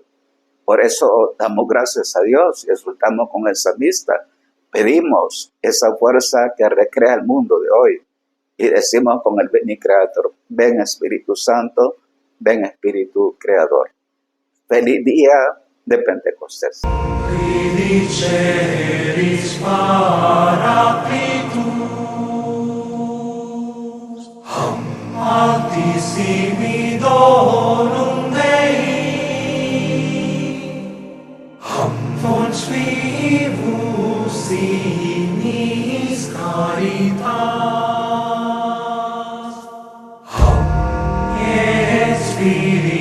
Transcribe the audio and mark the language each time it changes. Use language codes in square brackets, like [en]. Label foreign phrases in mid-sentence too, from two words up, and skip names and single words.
[es] Por eso damos gracias a Dios y exultamos con el salmista. Pedimos esa fuerza que recrea el mundo de hoy. Y decimos con el Veni Creator, ven Espíritu Santo, ven Espíritu Creador. Feliz día de Pentecostés. [la] Fidiceris Paraclitus, altissimi donum Dei, fons vivus ignis caritas, et Spiritus